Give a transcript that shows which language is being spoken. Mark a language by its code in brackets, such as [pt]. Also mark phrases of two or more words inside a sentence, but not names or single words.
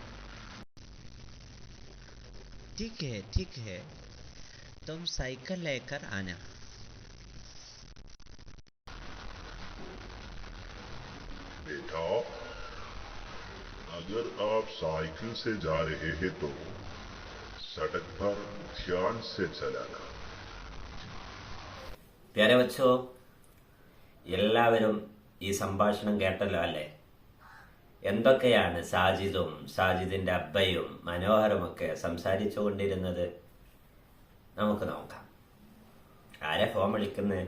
[hi] ठीक है, तुम साइकिल लेकर आना। बेटा, अगर आप साइकिल से जा रहे हैं तो सड़क पर ध्यान से चलाना। प्यारे बच्चो, [ml] എല്ലാവരും ഈ സംഭാഷണം കേട്ടല്ലോ അല്ലേ? എന്തൊക്കെയാണ് സാജിദും സാജിദിന്റെ അബ്ബയും മനോഹറുമൊക്കെ സംസാരിച്ചുകൊണ്ടിരുന്നത്? നമുക്ക് നോക്കാം. ആരെ ഫോൺ വിളിക്കുന്നത്?